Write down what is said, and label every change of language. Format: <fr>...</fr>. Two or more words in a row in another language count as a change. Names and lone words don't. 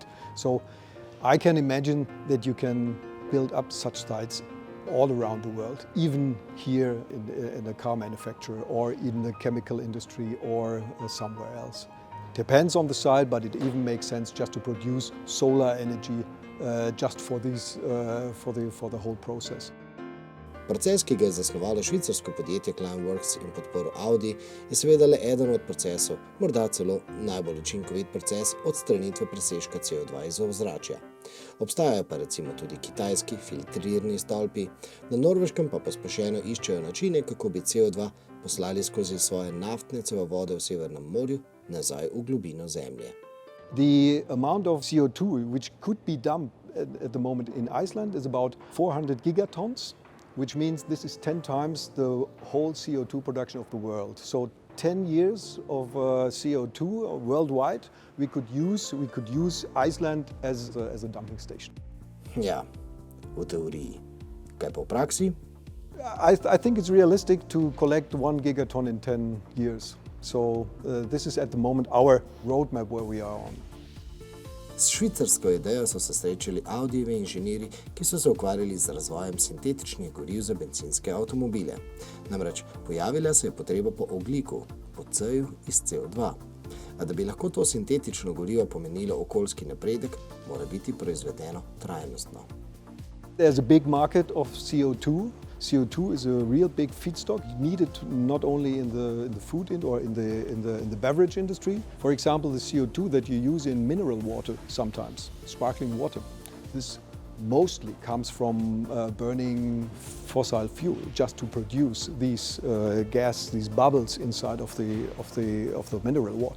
<en>So I can imagine that you can build up such sites all around the world, even here in a car manufacturer or in the chemical industry or somewhere else. depends on the site, but it even makes sense just to produce solar energy just for the whole process.</en> <sl>Proces, ki ga je zasnovalo švicarsko podjetje Climeworks in podporil Audi, je seveda le eden od procesov, morda celo najbolj učinkovit proces odstranitve presežka CO2 iz ozračja. Obstajajo pa recimo tudi kitajski filtrirni stolpi, na Norveškem pa pospešeno iščejo načine, kako bi CO2 poslali skozi svoje naftne cevovode v Severnem morju nazaj v globino Zemlje.</sl> <en>The amount of CO2 which could be dumped at the moment in Iceland is about 400 gigatons, which means this is 10 times the whole CO2 production of the world. So 10 years of CO2 worldwide we could use Iceland as a dumping station.</en> <sl>Ja, v teoriji. Kaj pa v praksi?</sl> <en>I think it's realistic to collect 1 gigaton in 10 years. So this is at the moment our roadmap where we are on.</en> <sl>S švicarsko idejo so se srečali Audijevi inženirji, ki so se ukvarjali z razvojem sintetičnih goriv za bencinske avtomobile. Namreč pojavila se je potreba po ogljiku, po C-ju iz CO2. A da bi lahko to sintetično gorivo pomenilo okoljski napredek, mora biti proizvedeno trajnostno.</sl> <en>There's a big market of CO2. CO2 is a real big feedstock needed not only in the food or in the beverage industry. For example, the CO2 that you use in mineral water sometimes, sparkling water. This mostly comes from burning fossil fuel just to produce these gas, these bubbles inside of the mineral water.</en>